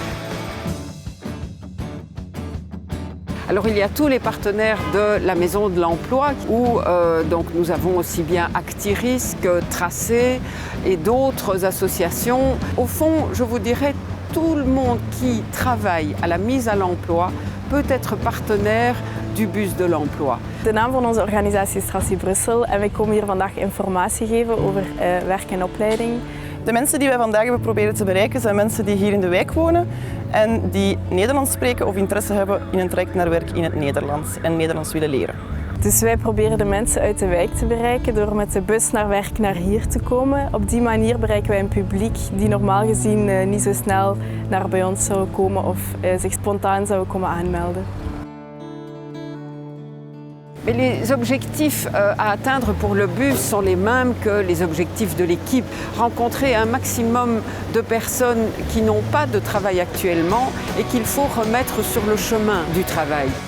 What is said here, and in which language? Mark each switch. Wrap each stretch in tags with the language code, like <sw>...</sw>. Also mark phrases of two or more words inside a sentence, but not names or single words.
<fr>Alors il y a tous les partenaires de la Maison de l'Emploi où donc nous avons aussi bien Actiris que Tracé et d'autres associations. Au fond, je vous dirais, tout le monde qui travaille à la mise à l'emploi peut être partenaire du bus de l'emploi.</fr> <nl>De naam van onze organisatie is Tracy Brussel en wij komen hier vandaag informatie geven over werk en opleiding. De mensen die wij vandaag hebben proberen te bereiken zijn mensen die hier in de wijk wonen en die Nederlands spreken of interesse hebben in een traject naar werk in het Nederlands en Nederlands willen leren. Dus wij proberen de mensen uit de wijk te bereiken door met de bus naar werk naar hier te komen. Op die manier bereiken wij een publiek die normaal gezien niet zo snel naar bij ons zou komen of zich spontaan zou komen aanmelden.</nl> <fr>Mais les objectifs à atteindre pour le bus sont les mêmes que les objectifs de l'équipe. Rencontrer un maximum de personnes qui n'ont pas de travail actuellement et qu'il faut remettre sur le chemin du travail.</fr>